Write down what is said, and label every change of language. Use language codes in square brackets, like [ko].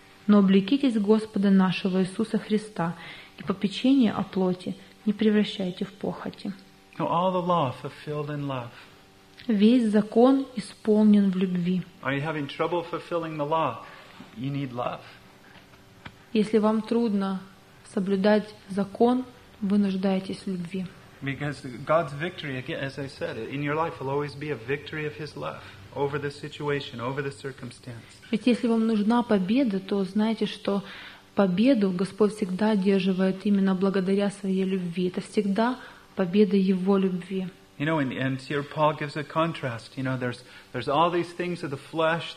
[ru] Но облекитесь Господа нашего Иисуса Христа – и попечение о плоти не превращайте в похоти. [en] All the law fulfilled in love. [ru] Весь закон исполнен в любви. [en] Are you having trouble fulfilling the law? You need love. [ru] Если вам трудно соблюдать закон, вы нуждаетесь в любви. [en] Because God's victory, again, as I said, in your life will always be a victory of His love. Over the situation, over the circumstance. [ru] Ведь если вам нужна победа, то знайте, что победу Господь всегда одерживает именно благодаря Своей любви. Это всегда победа Его любви. [en] You know, and here Paul gives a contrast. You know, there's all these things of the flesh.